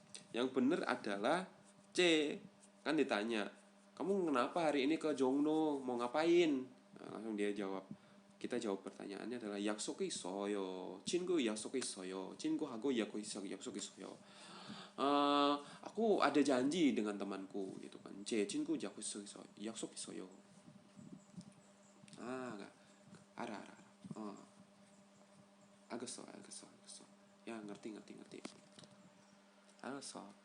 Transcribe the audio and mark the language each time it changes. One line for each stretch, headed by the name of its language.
Indonesian: Yang benar adalah C. Kan ditanya, kamu kenapa hari ini ke Jongno, mau ngapain? Nah, langsung dia jawab. Kita jawab pertanyaannya adalah
Korean: 약속이 있어요. 친구 약속이 있어요. 친구하고 약속이 있어요.
Indonesian: Aku ada janji dengan temanku gitu kan.
Korean: 제 친구 약속 있어요.
Indonesian: Enggak. Ada.
Korean: 알겠어.
Indonesian: Ya, ngerti.
Korean: 알았어.